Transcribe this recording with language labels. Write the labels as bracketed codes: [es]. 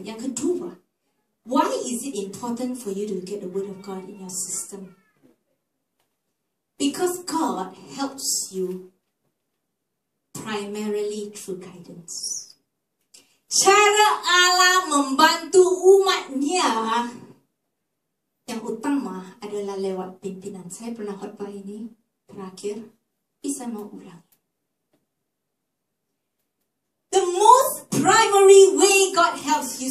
[id] Yang kedua, [en] why is it important for you to get the word of God in your system? Because God helps you primarily through guidance. [id] Cara Allah membantu umatnya yang utama adalah lewat pimpinan. Saya pernah khotbah ini terakhir, bisa mau ulang. [en] The most primary way God helps you.